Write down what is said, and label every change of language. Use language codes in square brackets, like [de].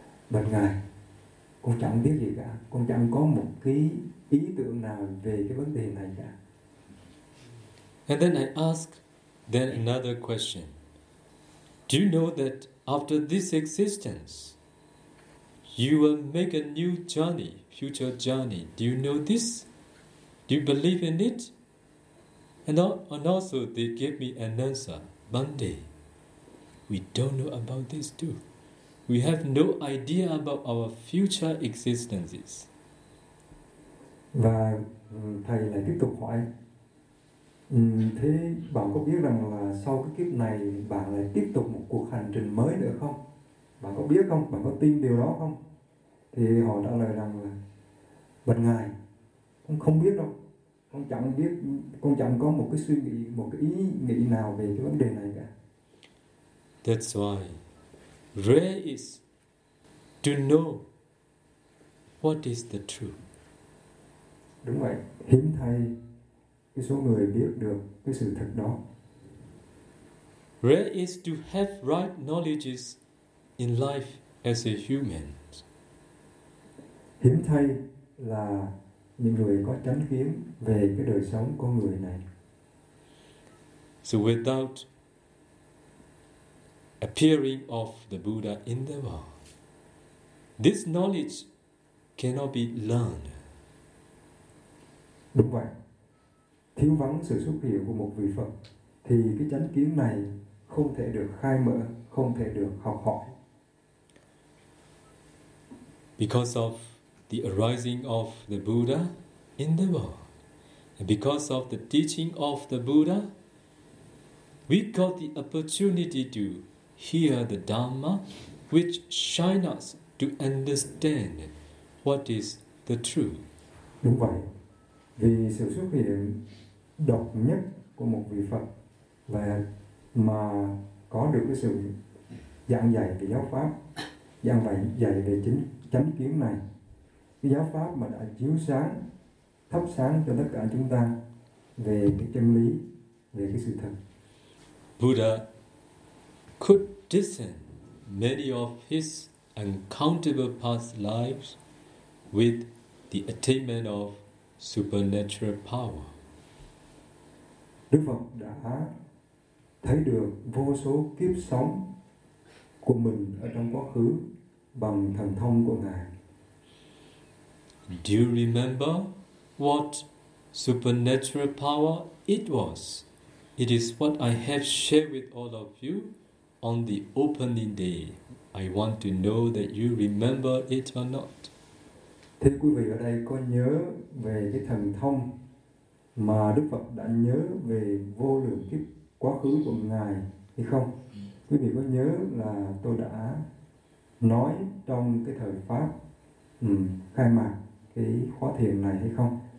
[vi] Bạch ngài, con chẳng biết gì cả, con chẳng có một cái ý tưởng nào về cái vấn đề này cả. [en] And then I ask then another question. Do you know that after this existence, you will make a new journey, future journey? Do you know this? Do you believe in it? And also, they gave me an answer. Monday, we don't know about this too. We have no idea about our future existences. [vi] Và thầy lại tiếp tục hỏi. Thế bạn có biết rằng là sau cái kiếp này bạn lại tiếp tục một cuộc hành trình mới nữa không? Bạn có biết không? Bạn có tin điều đó không? Thì họ trả lời rằng là bạch ngài, con không biết đâu, con chẳng biết, con chẳng có một cái suy nghĩ, một cái ý nghĩ nào về cái vấn đề này cả. [en] That's why rare is to know what is the truth. [vi] Đúng vậy, hiếm thay cái số người biết được cái sự thật đó. [en] Rare is to have right knowledges in life as a human. [vi] Hiếm thay là những người có chánh kiến về cái đời sống con người này. [en] So without appearing of the Buddha in the world, this knowledge cannot be learned. [vi] Đúng vậy. Thiếu vắng sự xuất hiện của một vị Phật thì cái chánh kiến này không thể được khai mở, không thể được học hỏi. [en] Because of the arising of the Buddha, in the world. And because of the teaching of the Buddha, we got the opportunity to hear the Dhamma, which shine us to understand what is the truth. [vi] Đúng vậy, vì sự xuất hiện độc nhất của một vị Phật và mà có được cái sự giảng dạy về giáo pháp, giảng dạy về chính chánh kiến này, cái giáo pháp mà đã chiếu sáng, thắp sáng cho tất cả chúng ta về cái chân lý, về cái sự thật. [en] Buddha could discern many of his uncountable past lives with the attainment of supernatural power. [vi] Đức Phật đã thấy được vô số kiếp sống của mình ở trong quá khứ bằng thần thông của Ngài. [en] Do you remember what supernatural power it was? It is what I have shared with all of you on the opening day. I want to know that you remember it or not. [vi] Thế quý vị ở đây có nhớ về cái thần thông mà Đức Phật đã nhớ về vô lượng kiếp quá khứ của Ngài hay không? Quý vị có nhớ là tôi đã nói trong cái thời Pháp khai mạc cái khóa thiền này hay không?